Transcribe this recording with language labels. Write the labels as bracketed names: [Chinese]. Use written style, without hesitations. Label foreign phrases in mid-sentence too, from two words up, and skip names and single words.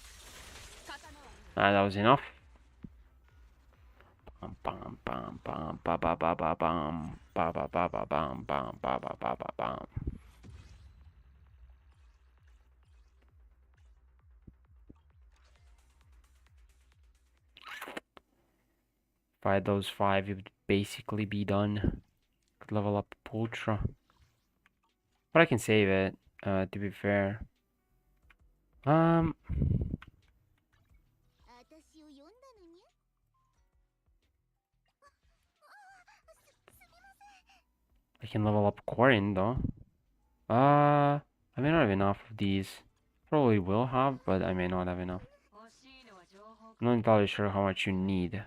[English] That was enough. ba ba bum. Ba ba ba ba bum bum ba ba ba ba bum. Fight those 5, you'd basically be done. Could level up Ultra. But I can save it, to be fair. [Japanese] 私を呼んだのにゃ。 [English] I can level up Corin though. I may not have enough of these. Probably will have, but I may not have enough. I'm not entirely sure how much you need.